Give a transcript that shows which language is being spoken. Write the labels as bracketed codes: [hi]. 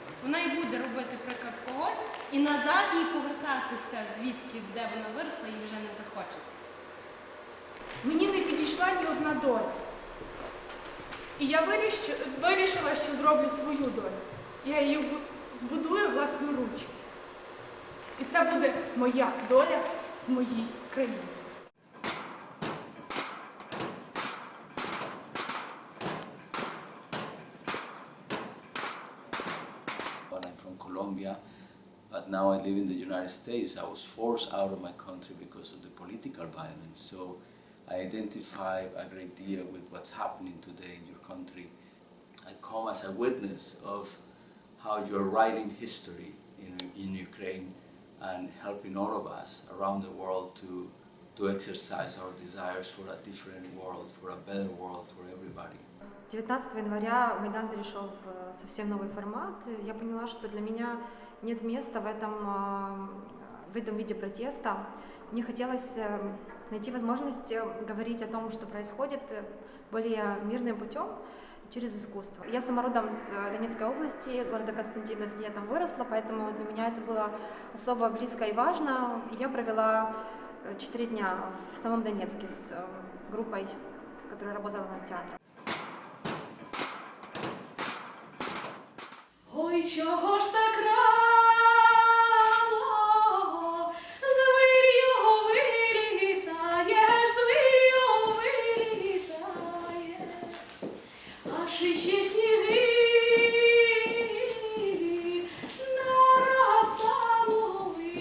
[uk] Вона і буде робити приклад когось, і назад їй повертатися звідки, де вона виросла, їй вже не захочеться. Мені не підійшла ні одна доля. І я вирішила, що зроблю свою долю. Я її збудую власноруч. І це буде моя доля в моїй країні. [en] I'm from Colombia, but now I live in the United States. I was forced out of my country because of the political violence. So I identify a great deal with what's happening today in your country. I come as a witness of how you're writing history in Ukraine and helping all of us around the world to exercise our desires for a different world, for a better world for everybody. [ru] 19 января Майдан перешел в совсем новый формат. Я поняла, что для меня нет места в этом виде протеста. Мне хотелось найти возможность говорить о том, что происходит, более мирным путем, через искусство. Я сама родом с Донецкой области, города Константиновки, я там выросла, поэтому для меня это было особо близко и важно. Я провела 4 дня в самом Донецке с группой, которая работала над театром. [uk] Ой, чого ж так рано, звір'ю вилітаєш, звір'ю вилітаєш, аж іще сніги наростанули.